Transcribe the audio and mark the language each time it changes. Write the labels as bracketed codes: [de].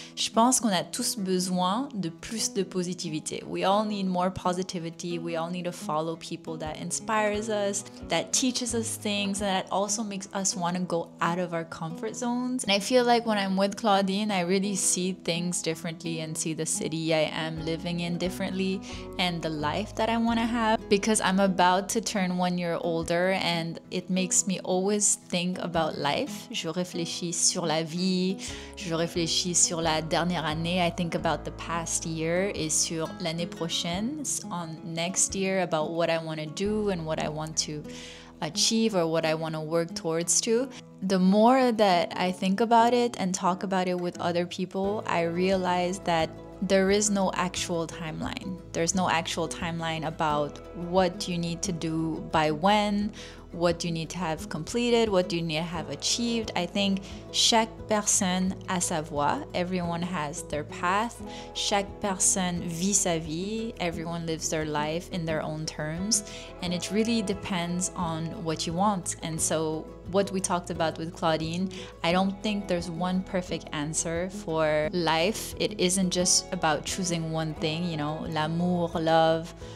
[fr] Je pense qu'on a tous besoin de plus de positivité. [en] We all need more positivity. We all need to follow people that inspires us, that teaches us things, and that also makes us want to go out of our comfort zones. And I feel like when I'm with Claudine, I really see things differently and see the city I am living in differently and the life that I want to have, because I'm about to turn 1 year older, and it makes me always think about life. [fr] Je réfléchis sur la vie, je réfléchis sur la dernière année. [en] I think about the past year [fr] et sur l'année prochaine, [en] on next year, about what I want to do and what I want to achieve or what I want to work towards to. The more that I think about it and talk about it with other people, I realize that there is no actual timeline. There's no actual timeline about what you need to do by when, what you need to have completed, what you need to have achieved. I think [fr] chaque personne a sa voie. [en] Everyone has their path. [fr] Chaque personne vit sa vie. [en] Everyone lives their life in their own terms. And it really depends on what you want. And so what we talked about with Claudine, I don't think there's one perfect answer for life. It isn't just about choosing one thing, you know, l'amour, love,